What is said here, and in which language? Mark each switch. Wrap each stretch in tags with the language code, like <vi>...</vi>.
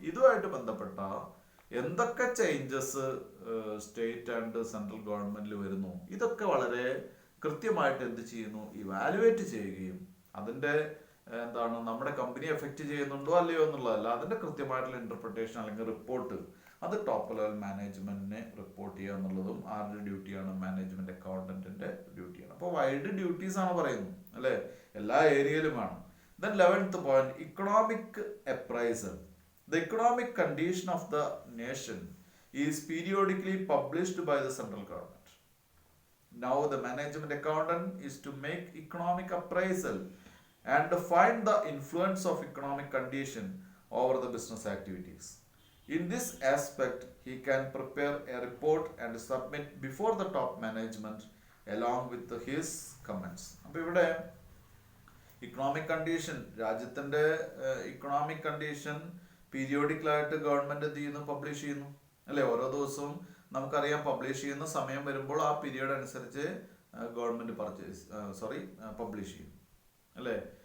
<ml>ഇതുമായിട്ട് ബന്ധപ്പെട്ട എന്തൊക്കെ ചേഞ്ചസ് സ്റ്റേറ്റ് ആൻഡ് സെൻട്രൽ ഗവൺമെന്റിൽ വരുന്നു, ഇതൊക്കെ വളരെ കൃത്യമായിട്ട് എന്ത് ചെയ്യുന്നു, ഇവാലുവേറ്റ് ചെയ്യുകയും അതിന്റെ എന്താണ് നമ്മുടെ കമ്പനി എഫക്റ്റ് ചെയ്യുന്നുണ്ടോ അല്ലയോ എന്നുള്ളതല്ല, അതിന്റെ കൃത്യമായിട്ടുള്ള ഇന്റർപ്രിട്ടേഷൻ അല്ലെങ്കിൽ റിപ്പോർട്ട് അത് ടോപ്പ് ലെവൽ മാനേജ്മെന്റിനെ റിപ്പോർട്ട് ചെയ്യുക എന്നുള്ളതും ആരുടെ ഡ്യൂട്ടിയാണ്, മാനേജ്മെന്റ് അക്കൗണ്ടന്റിന്റെ ഡ്യൂട്ടിയാണ്. അപ്പോൾ വൈഡ് ഡ്യൂട്ടീസ് ആണ് പറയുന്നത് അല്ലെ, എല്ലാ ഏരിയയിലും വേണം.</ml> <en>Then 11th point, economic appraisal. The economic condition of the nation is periodically published by the central government. Now the management accountant is to make economic appraisal and find the influence of economic condition over the business activities. In this aspect, he can prepare a report and submit before the top management along with his comments.</en> <ml>അപ്പോൾ ഇവിടെ economic condition, രാജ്യത്തിന്റെ economic condition പീരിയോഡിക്കലായിട്ട് government എന്ത് ചെയ്യുന്നു, publish ചെയ്യുന്നു അല്ലെ? ഓരോ ദിവസവും നമുക്കറിയാം പബ്ലിഷ് ചെയ്യുന്ന സമയം വരുമ്പോൾ ആ പീരീഡ് അനുസരിച്ച് ഗവൺമെന്റ് പബ്ലിഷ് ചെയ്യും, അല്ലെ?</ml>